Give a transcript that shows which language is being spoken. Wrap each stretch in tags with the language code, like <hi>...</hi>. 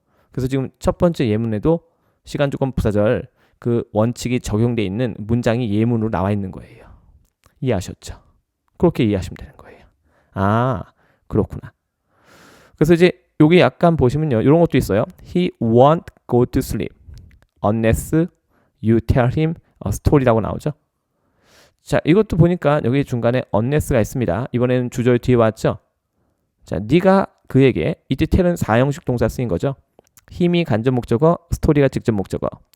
<ko>그래서 지금 첫 번째 예문에도 시간 조건 부사절 그 원칙이 적용돼 있는 문장이 예문으로 나와 있는 거예요. 이해하셨죠? 그렇게 이해하시면 되는 거예요. 아, 그렇구나. 그래서 이제 여기 약간 보시면요, 이런 것도 있어요.</ko> <en>He won't go to sleep unless you tell him a story라고 나오죠.</en> <ko>자, 이것도 보니까 여기 중간에 unless가 있습니다. 이번에는 주절 뒤에 왔죠. 자, 네가 그에게, 이때 tell은 4형식 동사 쓰인 거죠. 힘이 간접 목적어, 스토리가 직접 목적어.</ko>